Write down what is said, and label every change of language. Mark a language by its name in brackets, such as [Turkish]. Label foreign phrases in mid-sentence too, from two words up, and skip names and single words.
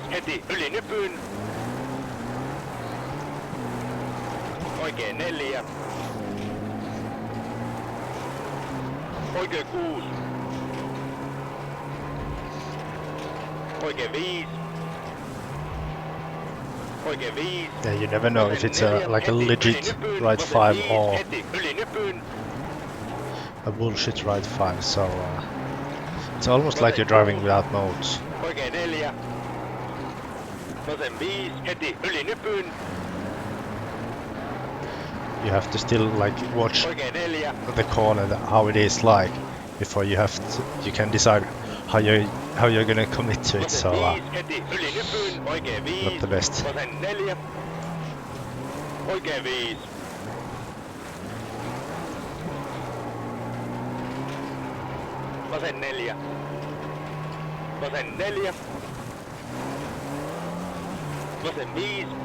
[Finnish] Heti yli nypyn. Oikea 4. Oikea 6. Oikea 5. Oikea 5. [English] Yeah, you never know if it's like a legit right 5 or a bullshit right 5, so it's almost like you're driving without modes. [Finnish] Oikea 4. Vasen 5. Heti yli nypyn. [English] You have to still like watch [Finnish] Oikea 4. [English] the corner, how it is like, before you have to, you can decide how you're gonna commit to it. So [Finnish] heti yli nypyn. Oikea 5. [English] not the best. [Finnish] Vasen 4. Oikea 5. Vasen 4. Vasen 4. Vasen 5.